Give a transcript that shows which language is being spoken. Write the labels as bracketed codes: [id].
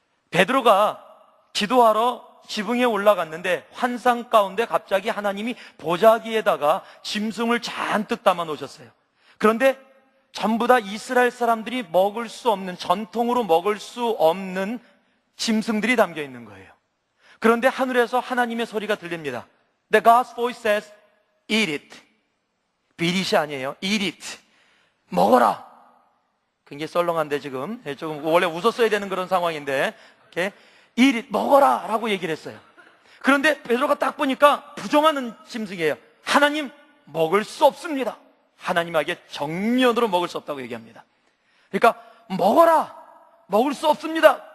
[ko] 베드로가 기도하러 지붕에 올라갔는데 환상 가운데 갑자기 하나님이 보자기에다가 짐승을 잔뜩 담아 놓으셨어요. 그런데 전부 다 이스라엘 사람들이 먹을 수 없는, 전통으로 먹을 수 없는 짐승들이 담겨 있는 거예요. 그런데 하늘에서 하나님의 소리가 들립니다. [en] The God's voice says, eat it. [ko] 비릿이 아니에요. [en] eat it. [ko] 먹어라. 굉장히 썰렁한데 지금 조금 원래 웃었어야 되는 그런 상황인데, 이렇게 [en] eat it, [ko] 먹어라 라고 얘기를 했어요. 그런데 베드로가 딱 보니까 부정하는 짐승이에요. 하나님, 먹을 수 없습니다. 하나님에게 정면으로 먹을 수 없다고 얘기합니다. 그러니까 먹어라, 먹을 수 없습니다.